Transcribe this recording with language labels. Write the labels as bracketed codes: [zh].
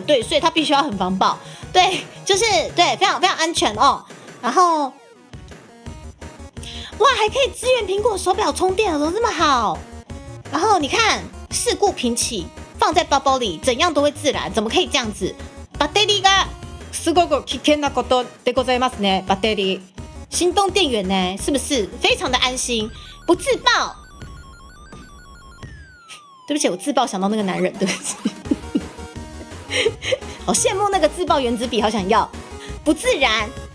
[zh] 对，所以它必须要很防爆。对，就是对，非常非常安全哦。然后，哇，还可以支援苹果手表充电，怎么这么好？然后你看，事故频起，放在包包里，怎样都会自燃，怎么可以这样子？ [ja] バッテリーがすごく危険なことでございますね。 [zh] バッテリー，行动电源呢，是不是非常的安心，不自爆？对不起，我自爆想到那个男人，对不起。好羡慕那个自爆原子笔，好想要，不自然。